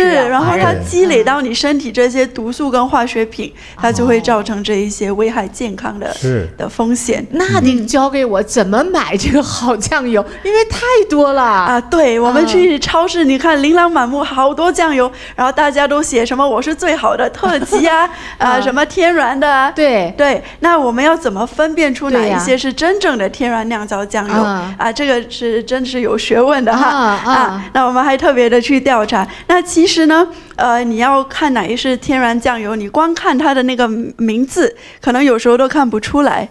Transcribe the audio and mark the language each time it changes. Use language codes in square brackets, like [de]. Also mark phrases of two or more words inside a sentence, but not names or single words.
[zh] 是，然後它積累到你身體這些毒素跟化學品，它就會造成這一些危害健康的風險。那你教給我怎麼買這個好醬油，因為太多了啊。對，我們去超市，你看琳琅滿目，好多醬油，然後大家都寫什麼我是最好的特級啊，什麼天然的啊。對对，那我們要怎麼分辨出哪一些是真正的天然釀造醬油啊？這個是真是有學問的哈那我們還特別的去調查。那其實呢，你要看哪一是天然醬油，你光看它的那個名字，可能有時候都看不出來。